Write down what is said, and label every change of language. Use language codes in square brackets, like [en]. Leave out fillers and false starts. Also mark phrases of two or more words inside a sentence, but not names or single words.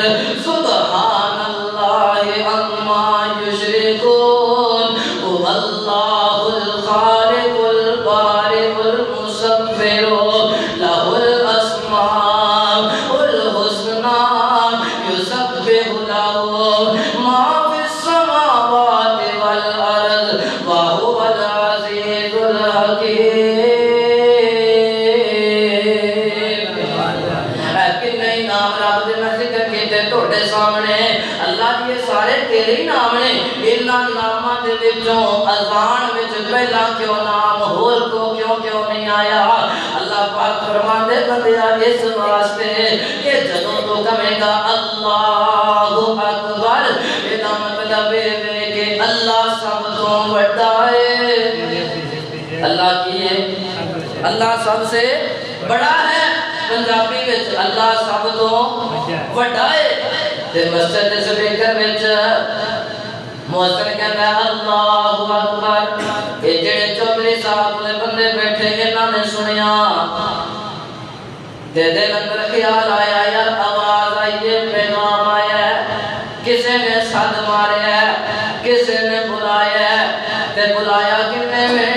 [ar] سبحان اللہ عما یشرکون هو اللہ الخالق البارئ المصور له الاسماء الحسنى يسبح له ما في السماوات والارض وهو العزيز الحكيم۔ [pa] لیکن نہیں نام رب دے میں ذکر کیتے توڑے سامنے، اللہ یہ سارے تیرے ہی نام نے، انہاں ناماں دے وچوں اذان وچ پہلا کیوں نام ہور کو کیوں نہیں آیا؟ اللہ پاک فرماندے بندیا اس واسطے کہ جدوں تو کہے گا [ar] اللہ اکبر، [pa] یہ مطلب ہے کہ اللہ سب تو بڑا ہے۔ اللہ کی ہے، [ur] اللہ سب سے بڑا ہے، [pa] پنجابی وچ اللہ سب تو بڑا ہے۔ تے مسجد دے سپیکر وچ مؤذن کہندا ہے [ar] اللہ اکبر، [pa] اے جڑے چودھری صاحب دے بندے بیٹھے انہاں نے سنیا، تے دل اندر خیال آیا یار آواز آئی ہے، پیغام آیا ہے، کسے نے صد ماریا ہے، کسے نے بلایا ہے، تے بلایا کنے میں؟